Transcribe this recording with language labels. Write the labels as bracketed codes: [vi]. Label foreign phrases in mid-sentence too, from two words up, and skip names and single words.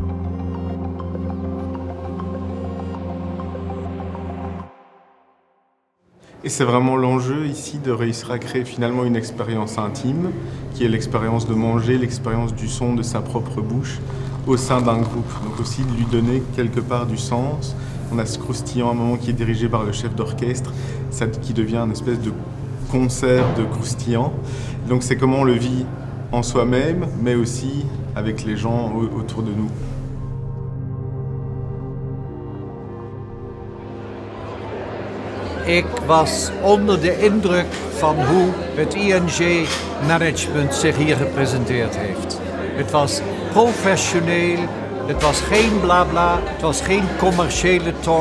[fr] Et c'est vraiment l'enjeu ici de réussir à créer finalement une expérience intime, qui est l'expérience de manger, l'expérience du son de sa propre bouche au sein d'un groupe. Donc aussi de lui donner quelque part du sens. On a ce croustillant à un moment qui est dirigé par le chef d'orchestre, qui devient une espèce de concert de croustillant. Donc c'est comment on le vit en soi-même, mais aussi avec les gens autour de nous. [nl] Ik was onder de indruk van hoe het ING-management zich hier gepresenteerd heeft. Het was professioneel, het was geen blabla, het was geen commerciële talk.